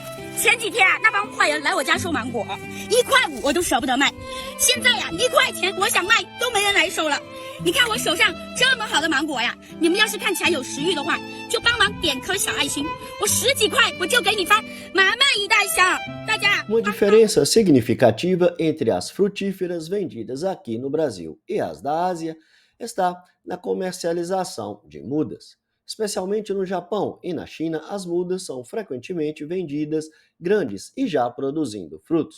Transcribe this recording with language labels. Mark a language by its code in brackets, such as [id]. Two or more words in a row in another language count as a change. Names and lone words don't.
[zh] 前几天那帮坏人来我家收芒果，1块5我都舍不得卖，现在呀1块钱我想卖都没人来收了。你看我手上这么好的芒果呀，你们要是看起来有食欲的话，就帮忙点颗小爱心，我10几块我就给你发满满一袋香。大家。 [pt] Uma diferença significativa entre as frutíferas vendidas aqui no Brasil e as da Ásia está na comercialização de mudas. Especialmente no Japão e na China, as mudas são frequentemente vendidas grandes e já produzindo frutos.